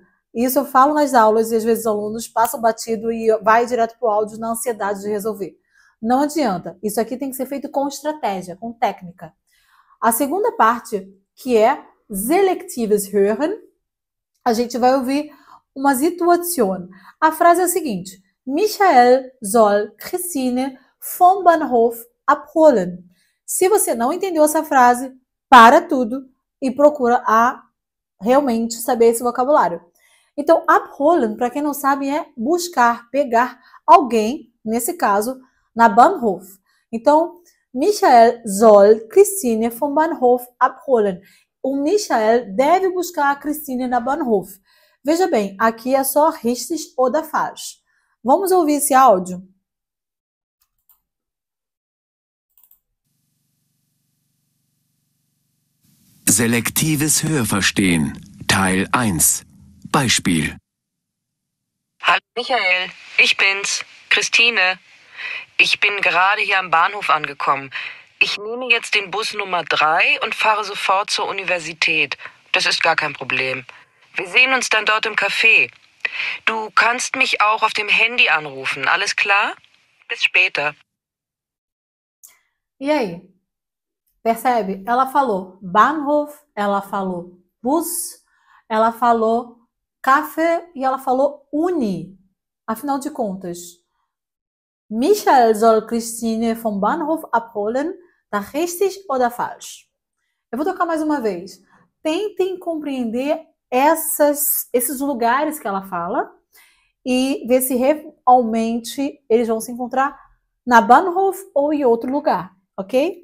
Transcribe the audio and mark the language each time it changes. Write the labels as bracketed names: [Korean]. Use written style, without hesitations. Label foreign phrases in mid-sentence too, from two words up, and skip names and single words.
[Portuguese] Isso eu falo nas aulas e às vezes os alunos passam batido e vai direto para o áudio na ansiedade de resolver. Não adianta. Isso aqui tem que ser feito com estratégia, com técnica. A segunda parte, que é [German] selectives Hören, [Portuguese] a gente vai ouvir uma situação. A frase é a seguinte: [German] Michael soll Christine vom Bahnhof abholen. [Portuguese] Se você não entendeu essa frase, para tudo e procura realmente saber esse vocabulário. Então, abholen, para quem não sabe, é buscar, pegar alguém, nesse caso, na Bahnhof. Então, [German] Michael soll Christine vom Bahnhof abholen. [Portuguese] O Michael deve buscar a Christine na Bahnhof. Veja bem, aqui é só [German] richtig oder falsch. [Portuguese] Vamos ouvir esse áudio? [German] Selektives Hörverstehen, Teil 1. Beispiel. Hallo Michael, ich bin's, Christine. Ich bin gerade hier am Bahnhof angekommen. Ich nehme jetzt den Bus Nummer 3 und fahre sofort zur Universität. Das ist gar kein Problem. Wir sehen uns dann dort im Café. Du kannst mich auch auf dem Handy anrufen, alles klar? Bis später. [Portuguese] E aí? Percebe? Ela falou Bahnhof, ela falou bus, ela falou café e ela falou Uni. Afinal de contas, [German] Michael soll Christine vom Bahnhof abholen, tá richtig oder falsch? [Portuguese] Eu vou tocar mais uma vez. Tentem compreender esses lugares que ela fala e ver se realmente eles vão se encontrar na Bahnhof ou em outro lugar, ok?